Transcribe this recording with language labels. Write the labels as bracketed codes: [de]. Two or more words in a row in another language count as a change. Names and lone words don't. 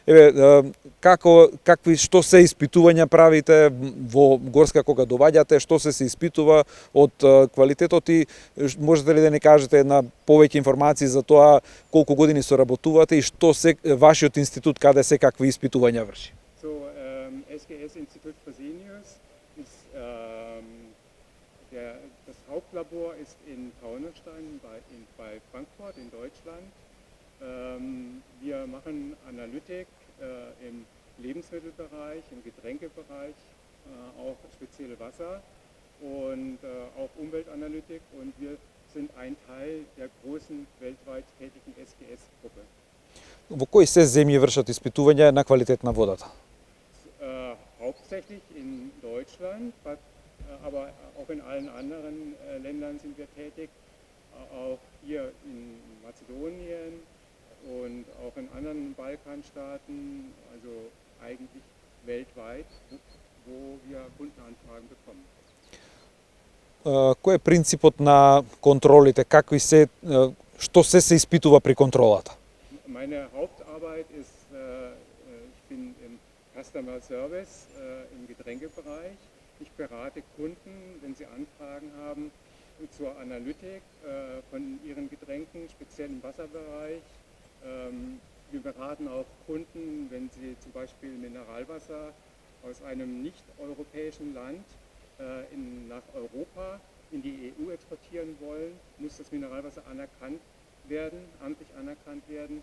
[mk] што се испитувања правите во Горска кога доваѓате, што се испитува од квалитетот и можете ли да ни кажете една повеќе информации за тоа колку години соработувате и што се вашиот институт каде се какви испитувања врши? [de] SGS Institut Fresenius ist das Hauptlabor ist in Taunusstein bei Frankfurt in Deutschland. Wir machen Analytik im Lebensmittelbereich, im Getränkebereich, auch spezielle Wasser und auch Umweltanalytik und wir sind ein Teil der großen weltweit tätigen SGS-Gruppe. [mk] Во кои се земји вршат испитувања на квалитет на водата? [de] Hauptsächlich in Deutschland, aber auch in allen anderen Ländern sind wir tätig, auch hier in Mazedonien und auch in anderen Balkanstaaten, also eigentlich weltweit, wo wir Kundenanfragen bekommen. [mk] Кој е принципот на контролите? Што се испитува при контролата? [de] Meine Hauptarbeit ist, ich bin [en] Customer Service [de] im Getränkebereich. Ich berate Kunden, wenn sie Anfragen haben zur Analytik von ihren Getränken, speziell im Wasserbereich. Wir beraten auch Kunden, wenn sie zum Beispiel Mineralwasser aus einem nicht-europäischen Land nach Europa in die EU exportieren wollen, muss das Mineralwasser anerkannt werden, amtlich anerkannt werden.